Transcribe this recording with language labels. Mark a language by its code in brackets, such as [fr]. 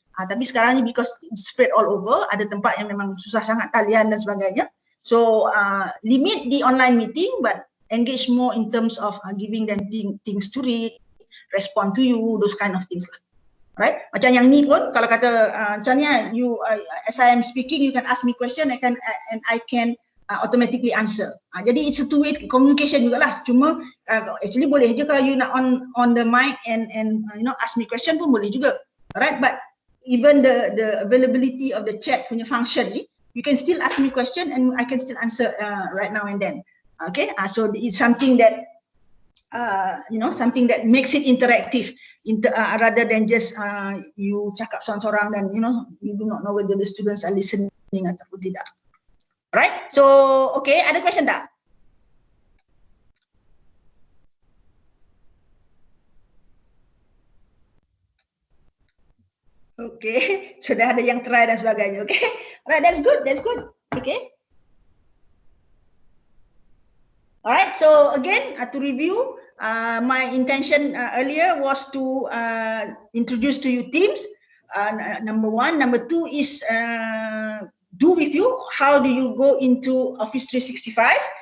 [ms] Tapi sekarang ni [en] because it's spread all over, [ms] ada tempat yang memang susah sangat talian dan sebagainya. [en] So limit the online meeting but engage more in terms of giving them things to read, respond to you, [ms] those kind of things lah. [en] Right? [ms] Macam yang ni pun kalau kata macam ni [en] as I am speaking you can ask me question and I can automatically answer. [ms] Jadi [en] it's a two-way communication [ms] jugalah. Cuma actually boleh je kalau [en] you nak on the mic and ask me question [ms] pun boleh juga. [en] Right? But even the availability of the chat [ms] punya function ni, [en] you can still ask me question and I can still answer right now and then. Okay? So it's something that something that makes it interactive rather than just you [ms] cakap seorang-seorang dan [en] you do not know whether the students are listening [ms] ataupun tidak. [en] Right? [ms] So okay, ada question tak? Okay, sudah ada yang try dan sebagainya. [en] Okay, alright, that's good, okay. Alright, so again to review, my intention earlier was to introduce to you Teams. Number one, number two is do with you how do you go into Office 365.